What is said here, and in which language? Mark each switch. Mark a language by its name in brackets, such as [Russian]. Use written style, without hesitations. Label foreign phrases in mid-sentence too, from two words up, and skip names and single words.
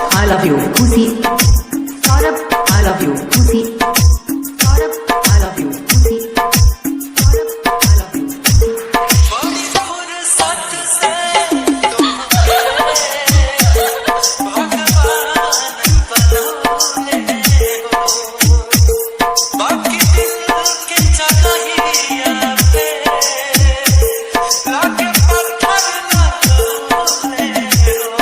[English] love you, Pussy. Saurabh, I love you, Pussy. Saurabh, I love you, Pussy. Saurabh, I love you, Pussy. [Bhojpuri] बड़ी फुर्सत से बाकी दिल के चढ़िया पे लाके पत्थर न तोले हो।